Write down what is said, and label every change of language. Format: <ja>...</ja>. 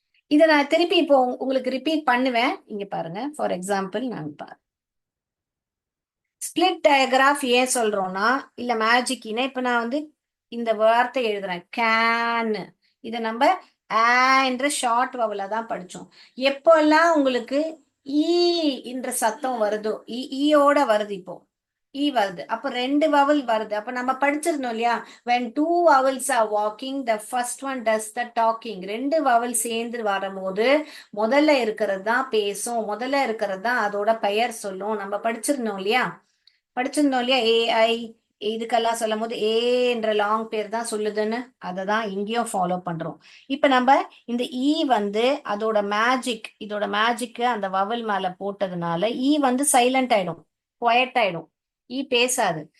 <ta>இதை நான் திருப்பி இப்போ உங்களுக்கு ரிப்பீட் பண்ணுவேன். இங்க பாருங்க. ஃபார் எக்ஸாம்பிள் நான் ஸ்பிளிட் டயக்ராஃப் ஏன் சொல்றோம்னா, இல்ல மேஜிக்னா, இப்ப நான் வந்து இந்த வார்த்தை எழுதுறேன் கேன். இதை நம்ம என்ற ஷார்ட் வவலா தான் படிச்சோம். எப்போல்லாம் உங்களுக்கு ஈ என்ற சத்தம் வருதோ, ஈயோட வருது, இப்போ ஈ வருது, அப்ப 2 வவல் வருது. அப்ப நம்ம படிச்சிருந்தோம் இல்லையா,</ta> <en>when 2 vowels are walking the first one does the talking.</en> <ta>2 vowel சேர்ந்து வரும்போது முதல்ல இருக்கிறது தான் பேசும், முதல்ல இருக்கிறது தான் அதோட பெயர் சொல்லும். நம்ம படிச்சிருந்தோம் இல்லையா? ஏஐ இதுக்கெல்லாம் சொல்லும் போது ஏ என்ற லாங் பேர் தான் சொல்லுதுன்னு, அதை தான் இங்கேயும் ஃபாலோ பண்றோம். இப்ப நம்ம இந்த ஈ வந்து இதோட மேஜிக் அந்த வவல் மேல போட்டதுனால ஈ வந்து சைலண்ட் ஆயிடும், குவயட் ஆயிடும். ஈ பேசாது.</ta>